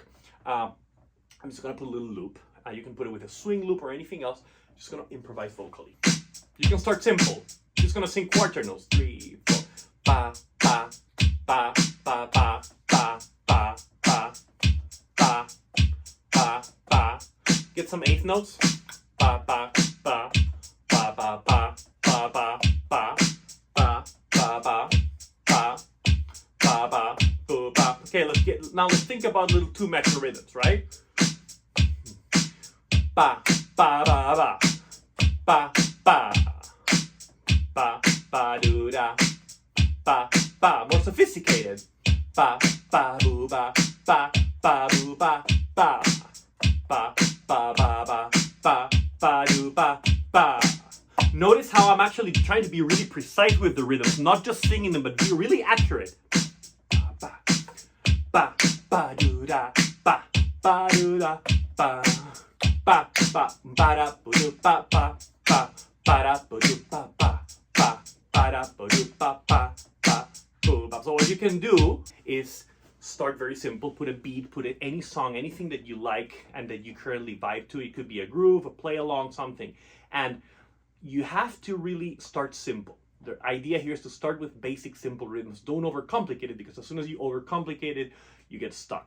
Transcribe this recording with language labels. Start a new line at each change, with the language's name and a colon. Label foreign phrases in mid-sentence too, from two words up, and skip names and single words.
English: I'm just going to put a little loop. You can put it with a swing loop or anything else. Just going to improvise vocally. You can start simple. Just going to sing quarter notes. 3, 4. Ba, ba, ba, ba, ba, ba, ba, ba, ba, ba, ba. Get some eighth notes. Ba, ba, ba, ba, ba, ba, ba, ba, ba, ba, ba, ba, ba, ba, ba, boo, ba. Okay, let's think about little 2-measure rhythms, right? Ba, ba, ba, ba, ba, ba, ba, ba, do, da, ba, ba. More sophisticated. Ba, ba, boo, ba, ba, ba, boo, ba, ba, ba, ba, ba, ba, ba, ba, do, ba, ba. Notice how I'm actually trying to be really precise with the rhythms, not just singing them, but be really accurate. Ba, ba, ba, do, da, ba, ba, do, da, ba. Ba ba ba da ba do ba ba ba ba da ba do ba ba ba ba da ba do ba ba ba boo ba. So what you can do is start very simple. Put a beat, put it any song, anything that you like and that you currently vibe to. It could be a groove, a play along, something. And you have to really start simple. The idea here is to start with basic, simple rhythms. Don't overcomplicate it, because as soon as you overcomplicate it, you get stuck.